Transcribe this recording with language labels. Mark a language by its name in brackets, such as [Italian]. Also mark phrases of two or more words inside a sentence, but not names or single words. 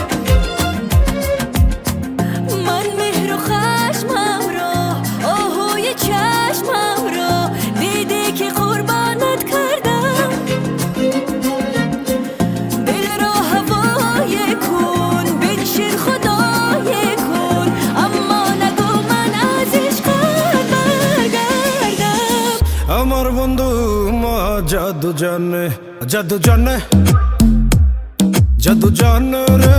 [Persian] من مهر و خشمم رو، آهوی چشمم رو، دیدی که قربانت کردم. دل را هوای کن، بنشین خدای کن، اما نگو من از عشقت برگردم. [Bangla] আমার বন্ধু মহা জাদু জানে, জাদু জানে, জাদু জানে রে।